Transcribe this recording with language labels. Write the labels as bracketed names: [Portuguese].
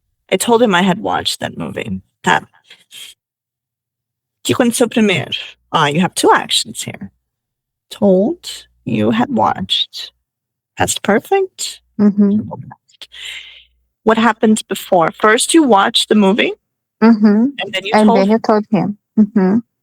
[English] I told him I had watched that movie. [Portuguese] Tá. O que aconteceu primeiro? [English] You have two actions here. Told, you had watched. Past perfect. What happened before? First, you watched the movie, and then you told him. And